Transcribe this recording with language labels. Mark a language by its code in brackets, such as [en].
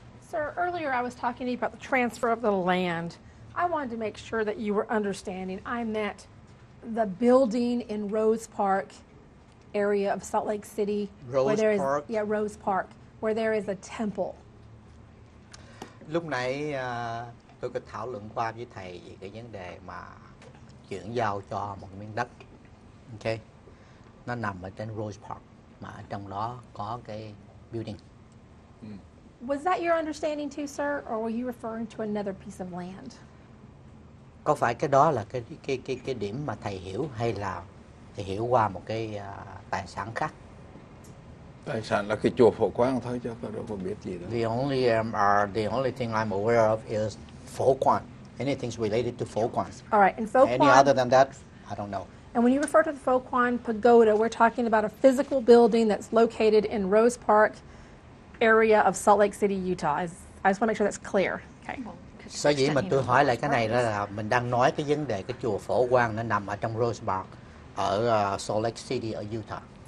[en] Sir, earlier I was talking to you about the transfer of the land. I wanted to make sure that you were understanding. I meant the building in Rose Park area of Salt Lake City. Rose Park? Yeah, Rose Park, where there is a temple. [vi] Lúc nãy tôi có thảo luận qua với thầy về cái vấn đề mà chuyển giao cho một miếng đất. Ok. Nó nằm ở trên Rose Park mà ở trong đó có cái building. [en] Was that your understanding too, sir, or were you referring to another piece of land? [vi] Có phải cái đó là cái điểm mà thầy hiểu hay là thầy hiểu qua một cái tài sản khác? Tài sản là cái chùa Phổ Quang thôi chứ tôi đâu có biết gì đâu. [en] The only thing I'm aware of is Phổ Quang. Anything related to Phổ Quang. All right, and Phổ Any Quang, other than that, I don't know. and when you refer to the Phổ Quang Pagoda, we're talking about a physical building that's located in Rose Park area of Salt Lake City, Utah. I just want to make sure that's clear. Okay. [vi] Sở dĩ mà tôi hỏi lại cái này đó là mình đang nói cái vấn đề cái chùa Phổ Quang nó nằm ở trong Rose Park ở Salt Lake City ở Utah.